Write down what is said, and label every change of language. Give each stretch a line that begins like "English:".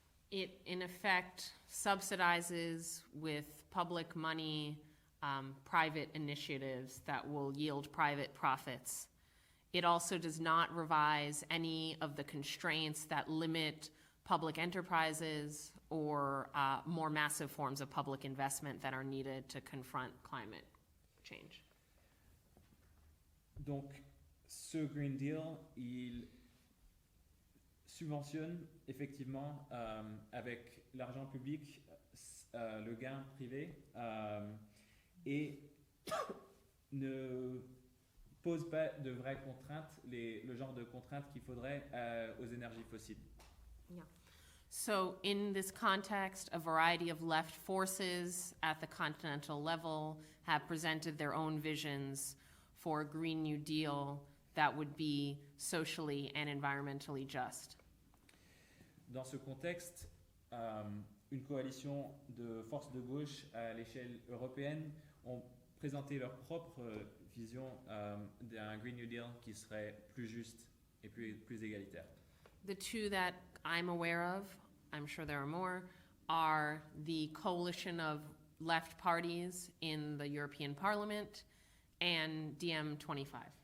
English: It, in effect, subsidizes with public money private initiatives that will yield private profits. It also does not revise any of the constraints that limit public enterprises or more massive forms of public investment that are needed to confront climate change.
French: Donc, ce Green Deal, il subventionne effectivement avec l'argent public le gain privé et ne pose pas de vraies contraintes, le genre de contraintes qu'il faudrait aux énergies fossiles. Yeah.
English: So in this context, a variety of left forces at the continental level have presented their own visions for a Green New Deal that would be socially and environmentally just.
French: Dans ce contexte, une coalition de forces de gauche à l'échelle européenne ont présenté leur propre vision d'un Green New Deal qui serait plus juste et plus égalitaire.
English: The two that I'm aware of, I'm sure there are more, are the coalition of left parties in the European Parliament and DiEM25.